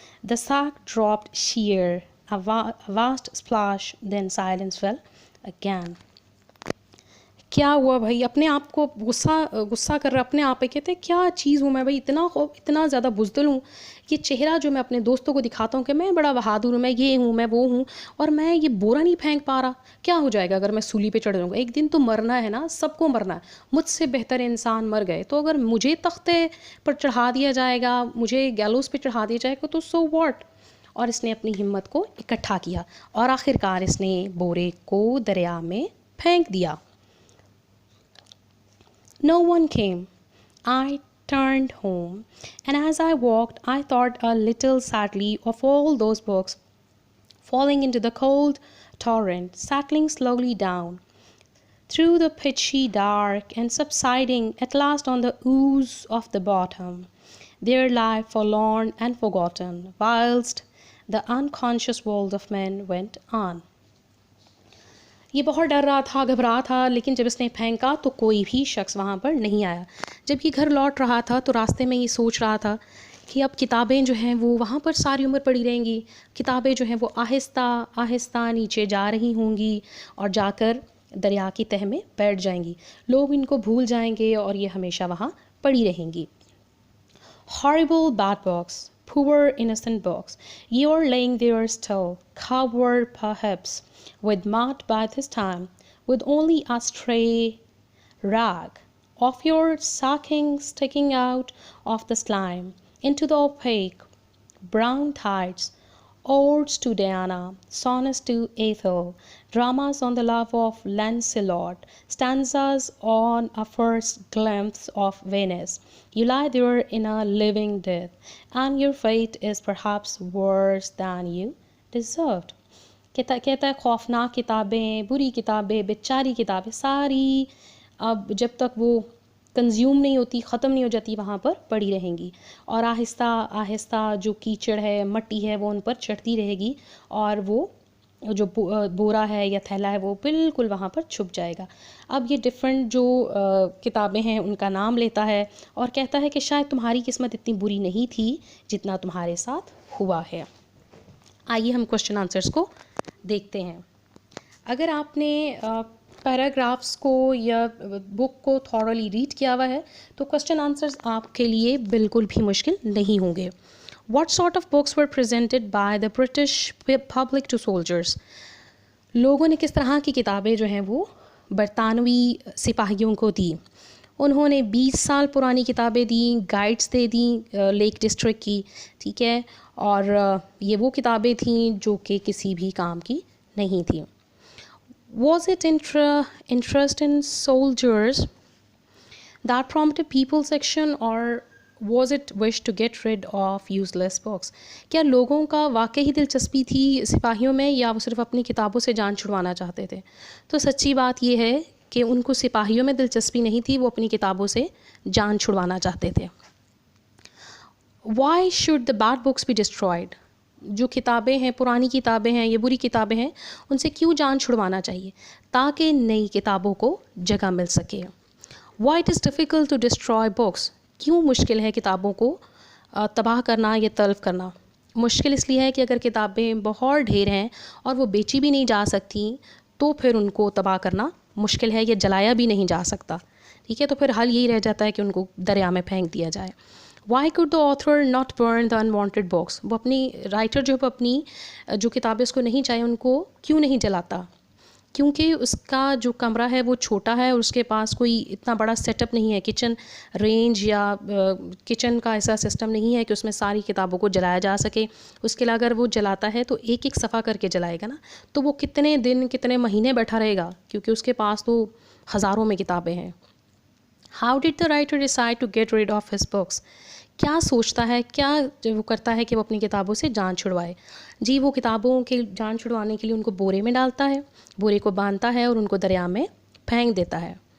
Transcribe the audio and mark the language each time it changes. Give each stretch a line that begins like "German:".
English: The sack dropped sheer, a vast splash, then silence fell again.
Hindi: क्या हुआ भाई? अपने आप को गुस्सा कर रहा अपने आप पे, कहते क्या चीज़ हूँ मैं भाई, इतना ज़्यादा बुज़दिल हूँ। ये चेहरा जो मैं अपने दोस्तों को दिखाता हूँ कि मैं बड़ा बहादुर हूँ, मैं ये हूँ, मैं वो हूँ, और मैं ये बोरा नहीं फेंक पा रहा। क्या हो जाएगा अगर मैं सूली पे चढ़ जाऊँगा? एक दिन तो मरना है ना, सबको मरना है। मुझसे बेहतर इंसान मर गए, तो अगर मुझे तख्ते पर चढ़ा दिया जाएगा, मुझे गैलोस पे चढ़ा दिया जाएगा, तो
English: So what?
Hindi: और इसने अपनी हिम्मत को इकट्ठा किया और आखिरकार इसने बोरे को दरिया में फेंक दिया।
English: No one came. I turned home, and as I walked, I thought a little sadly of all those books falling into the cold torrent, settling slowly down through the pitchy dark and subsiding at last on the ooze of the bottom. Their life forlorn and forgotten, whilst the unconscious world of men went on.
Hindi: ये बहुत डर रहा था, घबरा था, लेकिन जब इसने फेंका तो कोई भी शख्स वहाँ पर नहीं आया। जब ये घर लौट रहा था तो रास्ते में ये सोच रहा था कि अब किताबें जो हैं वो वहाँ पर सारी उम्र पड़ी रहेंगी। किताबें जो हैं वो आहिस्ता आहिस्ता नीचे जा रही होंगी और जाकर दरिया की तह में बैठ जाएंगी। लोग इनको भूल जाएंगे और ये हमेशा वहाँ पड़ी रहेंगी।
English: Horrible bad books, poor innocent books, you're laying there still, covered perhaps with mud by this time, with only a stray rag of your sacking sticking out of the slime into the opaque brown tides. Odes to Diana, sonnets to Ethel, dramas on the love of Lancelot, stanzas on a first glimpse of Venice. You lie there in a living death, and your fate is perhaps worse than you deserved.
Hindi: कहता है खौफनाक किताबें, बुरी किताबें, बेचारी किताबें सारी अब जब तक वो कंज्यूम नहीं होती, ख़त्म नहीं हो जाती, वहाँ पर पड़ी रहेंगी और आहिस्ता आहिस्ता जो कीचड़ है, मट्टी है, वो उन पर चढ़ती रहेगी और वो जो बोरा है या थैला है वो बिल्कुल वहाँ पर छुप जाएगा। अब ये डिफरेंट जो किताबें हैं उनका नाम लेता है और कहता है कि शायद तुम्हारी किस्मत इतनी बुरी नहीं थी जितना तुम्हारे साथ हुआ है। आइए हम क्वेश्चन आंसर्स को देखते हैं। अगर आपने पैराग्राफ्स को या बुक को
English: thoroughly read
Hindi: किया हुआ है तो क्वेश्चन आंसर्स आपके लिए बिल्कुल भी मुश्किल नहीं होंगे।
English: What sort of books were presented by the British public to soldiers?
Hindi: लोगों ने किस तरह की किताबें जो हैं वो बरतानवी सिपाहियों को दी। उन्होंने 20 साल पुरानी किताबें दी, गाइड्स दे दी लेक डिस्ट्रिक्ट की, ठीक है, और ये वो किताबें थीं जो कि किसी भी काम की नहीं थी।
English: Was it interest in soldiers that prompted people's action, or was it wish to get rid of useless books?
Hindi: क्या लोगों का वाकई ही दिलचस्पी थी सिपाहियों में या वो सिर्फ अपनी किताबों से जान छुड़वाना चाहते थे? तो सच्ची बात ये है कि उनको सिपाहियों में दिलचस्पी नहीं थी, वो अपनी किताबों से जान छुड़वाना चाहते थे।
English: Why should the bad books be destroyed?
Hindi: जो किताबें हैं, पुरानी किताबें हैं, ये बुरी किताबें हैं, उनसे क्यों जान छुड़वाना चाहिए? ताकि नई किताबों को जगह मिल सके।
English: Why it is difficult to destroy books?
Hindi: क्यों मुश्किल है किताबों को तबाह करना या तल्फ करना? मुश्किल इसलिए है कि अगर किताबें बहुत ढेर हैं और वो बेची भी नहीं जा सकती तो फिर उनको तबाह करना मुश्किल है, या जलाया भी नहीं जा सकता, ठीक है, तो फिर हल यही रह जाता है कि उनको दरिया में फेंक दिया जाए।
English: Why could the author not burn the unwanted books?
Hindi: वो अपनी राइटर जो अपनी जो किताबें उसको नहीं चाहिए उनको क्यों नहीं जलाता? क्योंकि उसका जो कमरा है वो छोटा है और उसके पास कोई इतना बड़ा सेटअप नहीं है, किचन रेंज या किचन का ऐसा सिस्टम नहीं है कि उसमें सारी किताबों को जलाया जा सके। उसके लिए अगर वो जलाता है तो एक एक सफ़ा करके जलाएगा ना, तो वो कितने दिन कितने महीने बैठा रहेगा, क्योंकि उसके पास तो हज़ारों में किताबें हैं।
English: How did the writer decide to get rid of his books?
Hindi: क्या सोचता है, क्या वो करता है कि वो अपनी किताबों से जान छुड़वाए? जी, वो किताबों के जान छुड़वाने के लिए उनको बोरे में डालता है, बोरे को बांधता है और उनको दरिया में फेंक देता है।